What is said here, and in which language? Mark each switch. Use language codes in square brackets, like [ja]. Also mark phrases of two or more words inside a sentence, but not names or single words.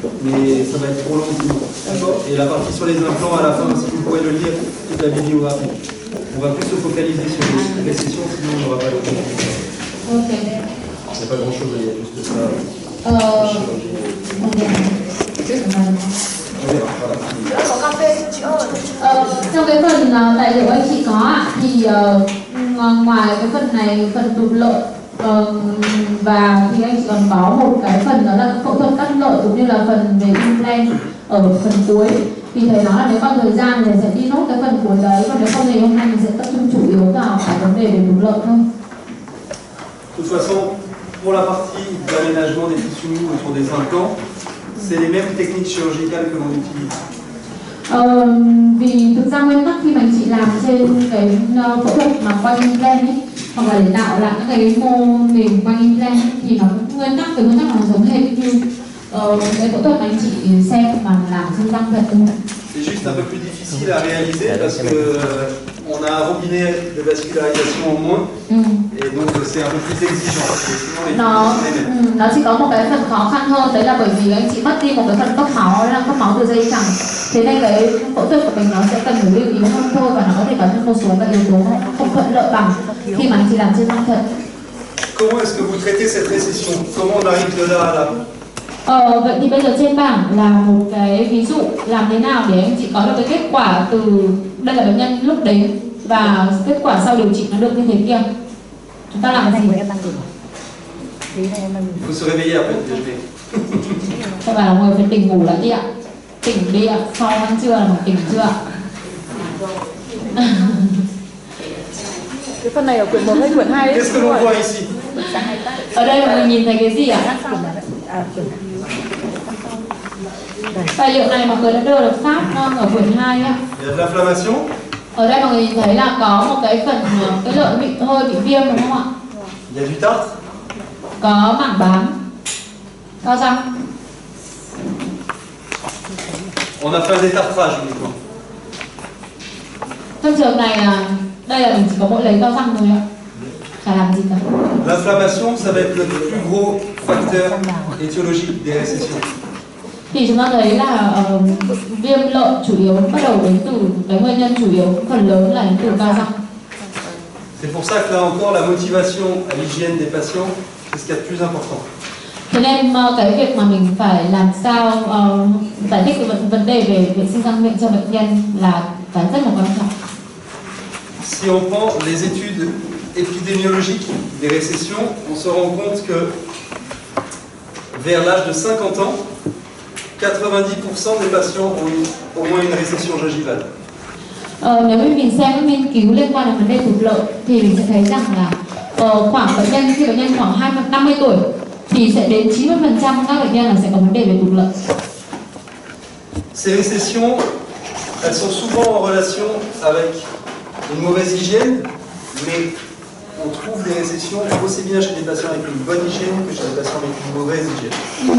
[fr] mais ça va être trop long. D'accord. Et la partie sur les implants, à la fin, si vous pouvez le lire, toute la bibliographie. On va plus se focaliser sur les récessions, sinon on n'aura pas le temps. Ok. Il n'y a pas grand-chose, il y a juste ça. [vi] Trong cái phần tài liệu anh chị có ạ, thì ngoài cái phần này, phần tụt lợi và thì anh chị còn có một cái phần đó là phẫu thuật cắt lợi cũng như là phần về implant ở phần cuối. Vì thế nó là nếu còn thời gian thì sẽ đi nốt cái phần cuối đấy, còn nếu không thì hôm nay mình sẽ tập trung chủ yếu vào cái vấn đề về tụt lợi thôi. [fr] De toute façon, pour la partie d'aménagement des tissus mous autour des implants, c'est les mêmes techniques chirurgicales que l'on utilise. [vi] Vì thực ra nguyên tắc khi mà anh chị làm trên cái phẫu thuật mà quanh implant ấy, hoặc là để tạo lại những cái mô mềm quanh implant thì nó nguyên tắc nó giống hệt như cái phẫu thuật mà anh chị xem mà làm trên răng thật đúng không? [fr] C'est juste un peu plus difficile à réaliser parce que on a un robinet de vascularisation en moins et donc c'est un peu plus exigeant. [vi] Nó chỉ có một cái phần khó khăn hơn, đấy là bởi vì anh chị mất đi một cái phần cấp máu từ dây chằng. Thế nên cái phẫu thuật của mình nó sẽ cần phải lưu ý hơn thôi, và nó có thể có thêm một số các yếu tố không thuận lợi bằng khi mà anh chị làm trên răng thật. [fr] Comment est-ce que vous traitez cette récession? Comment on arrive de là à là? [vi] Vậy thì bây giờ trên bảng là một cái ví dụ làm thế nào để anh chị có được cái kết quả từ đây là bệnh nhân lúc đến và kết quả sau điều trị nó được như thế kia. Chúng ta làm cái gì? [fr] Vous se réveillez après le déjeuner. [vi] Các bạn là người phải tỉnh ngủ lại đi ạ. Tỉnh đi ạ, sau ăn trưa là một tỉnh chưa ạ? Cái phần này ở quyển 1 hay quyển 2 ấy? [fr] Qu'est-ce que l'on voit ici? [vi] Ở đây mọi người nhìn thấy cái gì ạ? Tài liệu này mọi người đã đưa được phát ở quyển 2 ạ. [fr] Il y a de l'inflammation. [vi] Ở đây mọi người nhìn thấy là có một cái phần cái lợi bị hơi bị viêm đúng không ạ? [fr] Il y a du tartre. [vi] Có mảng bám. Cao răng. [fr] On a fait un détartrage uniquement. [vi] Trong trường này là đây là mình chỉ có mỗi lấy cao răng thôi ạ. Chả làm gì cả. [fr] L'inflammation, ça va être le plus gros facteur étiologique des récessions. [vi] Thì chúng ta thấy là viêm lợi chủ yếu bắt đầu đến từ cái nguyên nhân chủ yếu phần lớn là đến từ cao răng. [fr] C'est pour ça que là encore la motivation à l'hygiène des patients, c'est ce qu'il y a de plus important. [vi] Thế nên cái việc mà mình phải làm sao giải thích cái vấn đề về vệ sinh răng miệng cho bệnh nhân là cái rất là quan trọng. [fr] Si on prend les études épidémiologiques des récessions, on se rend compte que vers l'âge de 50 ans, 90% des patients ont eu au moins une récession gingivale. [vi] Nếu như mình xem các nghiên cứu liên quan đến vấn đề tụt lợi thì mình sẽ thấy rằng là khoảng bệnh nhân khi bệnh nhân khoảng 50 tuổi thì sẽ đến 90% các bệnh nhân là sẽ có vấn đề về tụt lợi. [fr] Ces récessions, elles sont souvent en relation avec une mauvaise hygiène, mais on trouve des récessions aussi bien chez des patients avec une bonne hygiène que chez des patients avec une mauvaise hygiène.